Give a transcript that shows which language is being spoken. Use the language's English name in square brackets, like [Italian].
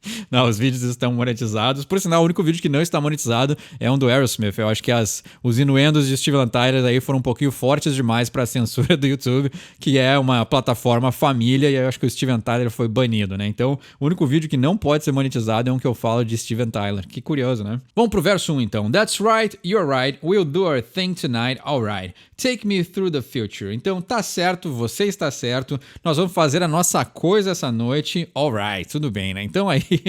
[Portuguese] Não, os vídeos estão monetizados. Por sinal, o único vídeo que não está monetizado é um do Aerosmith. Eu acho que os inuendos de Steven Tyler aí foram um pouquinho fortes demais para a censura do YouTube, que é uma plataforma família, e eu acho que o Steven Tyler foi banido, né? Então, o único vídeo que não pode ser monetizado é um que eu falo de Steven Tyler. Que curioso, né? Vamos pro verso 1, então. [English] That's right, you're right, we'll do our thing tonight, alright. Take me through the future. [Portuguese] Então, tá certo, você está certo, nós vamos fazer a nossa coisa essa noite, alright, tudo bem, né? Então aí...